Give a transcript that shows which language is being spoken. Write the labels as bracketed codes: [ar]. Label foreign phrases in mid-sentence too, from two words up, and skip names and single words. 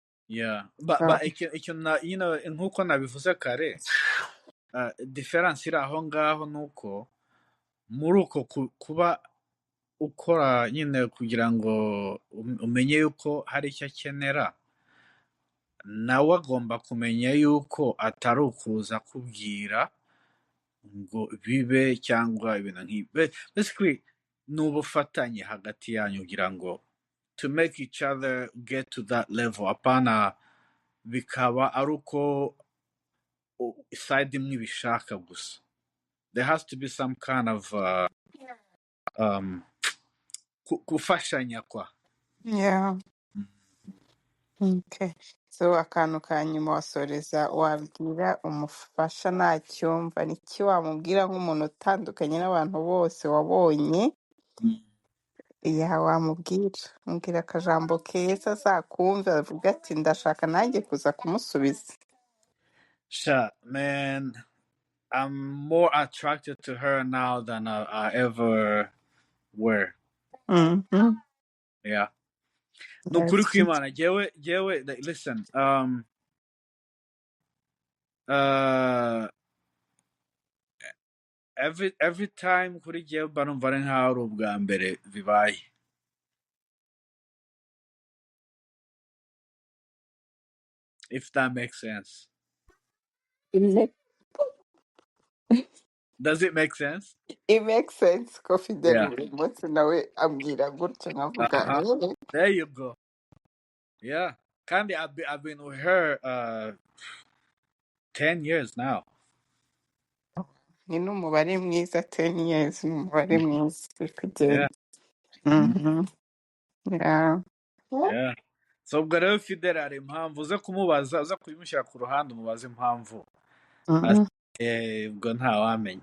[rw] nk'uko nabivuze kare, difference iri aho ngaho nuko muri uko kuba ukora nyine kugira ngo umenye yuko hari icyo akenera, nawe agomba kumenya yuko atari ukuza kubwira ngo bibe cyangwa ibintu nk'ibi. Basically ni ubufatanye hagati yanyu kugira ngo [en] to make each other get to that level. [rw] Apana bikaba ari uko side imwe ibishaka gusa. [en] There has to be some kind of um, [rw] gufashanya kwa. [en] Yeah. Okay. [rw] So akantu ka nyuma wasoreza wabwira umufasha ntacyumva niki wamubwira nk'umuntu utandukanye n'abantu bose wabonye wamubwira mubwira akajambo keza azakumva avuga ati ndashaka nanjye kuza kumusubiza. [en] Sure, man. I'm more attracted to her now than I ever were. Yeah. [rw] Nukuri kw'Imana jewe listen, [en] every time [rw] kuri jewe mba numva ari nkaho ari ubwa mbere bibaye. [en] If that makes sense. Does it make sense? It makes sense ko Fidel Yeah. [rw] buri munsi nawe ambwira gutyo nkavuga [en] There you go. Yeah. Kandi I've been with her 10 years now. [rw] ni n'umubare mwiza 10 years ni umubare mwiza uri kugenda. [en] Yeah. Yeah. [rw] So ubwo rero Fidel hari impamvu uze kumubaza uza kubimushyira ku ruhande umubaze impamvu ubwo ntawamenya.